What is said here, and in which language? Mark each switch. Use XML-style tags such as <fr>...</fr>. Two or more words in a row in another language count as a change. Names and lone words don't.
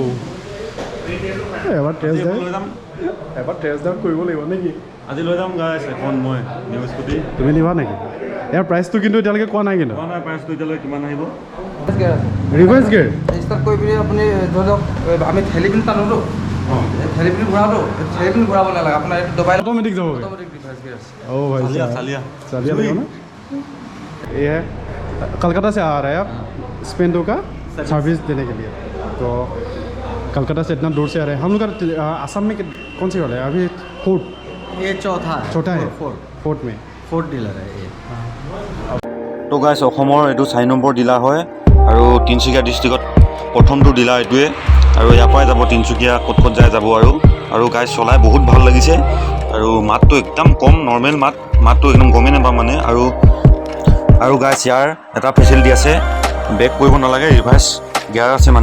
<as>এবাৰ টেষ্ট ড্ৰাইভ কৰিব লাগিব নেকি? আজি লৈ যাম গাইছ এখন মই নিউ স্কুটি। তুমি নিবা নেকি? ইয়াৰ প্ৰাইচটো কিন্তু এতিয়ালৈকে কোৱা নাই কিন্তু। প্ৰাইচটো এতিয়ালৈ কিমান আহিব?</as> <en>reverse gear</en> <as>ষ্টাৰ্ট কৰি পিনি আপুনি ধৰি লওক আমি ঠেলি পিনি টানোতো, ঠেলি পিনি ঘূৰাওতো, ঠেলি পিনি ঘূৰাব নালাগে, আপোনাৰ এইটো দবাই</as> <hi>ऑटोमेटिक जाओगे?</hi> <en>automatic reverse gear.</en> <hi>ओ भाई चालिया देखो ना, ये है कलकत्ता से आ रहा है आप स्पेंडो का सर्विस देने के लिए। तो कलकत्ता से इतना दूर से आ रहे हैं हम लोग का। आसाम में कौन सी वाला है अभी? फोर्ट, ये चौथा है, छोटा है, फोर्ट में</hi> <en>fourth dealer</en> <hi>है ये।</hi> <as>তো গাইছ অসমৰ এইটো 4 নম্বৰ ডিলাৰ হয় আৰু তিনিচুকীয়া ডিষ্ট্ৰিক্টত প্ৰথমটো ডিলাৰ এইটোৱে। আৰু ইয়াৰ পৰাই যাব তিনিচুকীয়া ক'ত ক'ত যায় যাব। আৰু গাইছ চলাই বহুত ভাল লাগিছে। আৰু মাতটো একদম কম, নৰ্মেল মাতটো একদম গমেই নাপাওঁ মানে। আৰু গাইছ ইয়াৰ এটা ফেচিলিটি আছে, ব্ৰেক কৰিব নালাগে,</as> <en>reverse gear</en> <as>আছে মানে।</as>